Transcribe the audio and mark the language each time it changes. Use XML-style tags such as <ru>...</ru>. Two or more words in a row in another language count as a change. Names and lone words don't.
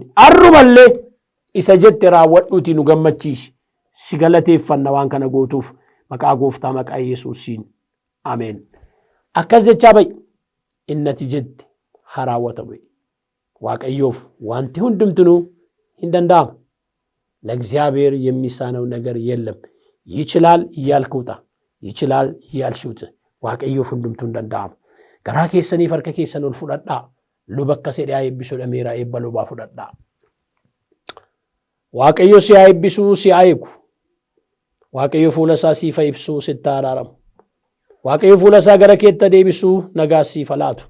<om>Arrumallee isa jette raawwadhuutii nu gammachiisi. Si galateeffanna waan kana gootuuf maqaa gooftaa maqaa Yesuusiin. Ameen. Akkas jechaa ba'i. Innati jette haa raawwatamu. Waaqayyoof wanti hundumtinuu hin danda'amu.</om> <am>ለእግዚአብሔር የሚሳነው ነገር የለም። ይችላል እያልክ ውጣ፣ ይችላል እያልሽ ውጥ።</am> <om>waaqayyo hundumtuu hin danda'amu. Garaa keessanii harka keessan ol fudhadhaa. Luba akka sedhaa eebbisuu dhameera eebba lubaa fudhadhaa. Waaqayyo si haa eebbisuu si haa eegu. Waaqayyo fuula isaa siif haa ibsuu sitti haa araaramu. Waaqayyo fuula isaa gara keetti deebisuu nagaa siif haa laatu.</om>